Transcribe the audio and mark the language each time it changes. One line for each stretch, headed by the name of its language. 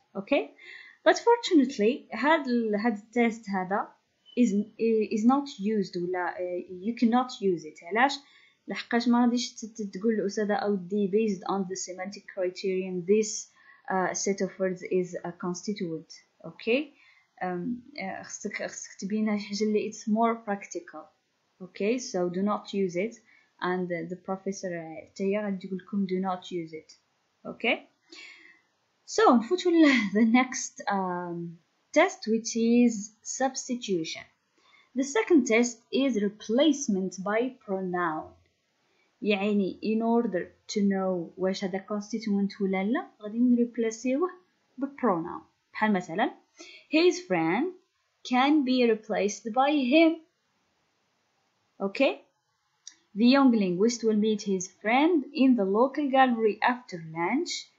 English: Okay, but fortunately
Arabic: هذا التest هذا
English: is not used ولا you cannot use it.
Arabic: علاش؟ لحقاش ما غاديش تقول الأستاذة أودي
English: based on the semantic criterion this set of words is a constituent.
Arabic: Okay, خصك تبين هاد الحاجة اللي
English: it's more practical. Okay, so do not use it and the professor
Arabic: تاهي غادي تقول لكم
English: do not use it. Okay, so
Arabic: نفوتو
English: the next test which is substitution. The second test is replacement by pronoun.
Arabic: يعني
English: in order to know
Arabic: واش هذا constituent ولا لا غادي نريبلاسيوه بpronoun.
English: بحال مثلا his friend can be replaced by him. Okay, the young linguist will meet his friend in the local gallery after lunch.